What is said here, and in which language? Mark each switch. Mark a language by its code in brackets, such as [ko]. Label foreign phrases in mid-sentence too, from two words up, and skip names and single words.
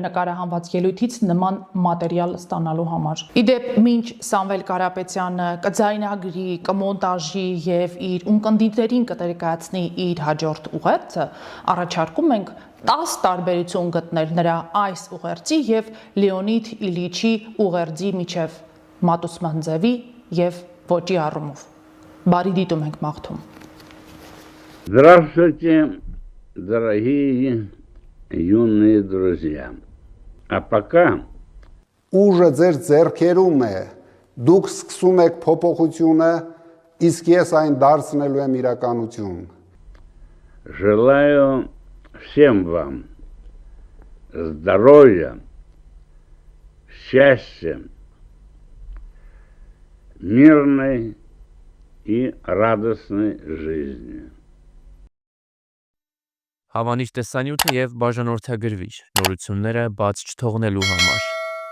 [hy] նկարահանված ելույթից նման մատերիալ ստանալու համար։ Իդեպ մինչ Սամվել Կարապետյանը կձայնագրի, կմոնտաժի եւ իր ունկնդիրներին կներկայացնի իր հաջորդ ուղերձը, առաջարկում ենք 10 տարբերություն գտնել նրա այս ուղերձի եւ Լեոնիդ Իլիչի ուղերձի միջև մատուցման ձևի եւ ոճի առումով։ Բարի դիտում ենք մաղթում։ [ru] Здравствуйте, дорогие юные друзья. А пока [hy] ուժը ձեր ձեռքերում է, դուք սկսում եք փոփոխությունը, իսկ ես այն դարձնելու եմ իրականություն։ [ru] желаю всем вам здоровья, счастья, мирной и радостной жизни. [hy] Հավանիչ տեսանյութը եւ բաժանորդագրվիչ նորությունները բաց չթողնելու համար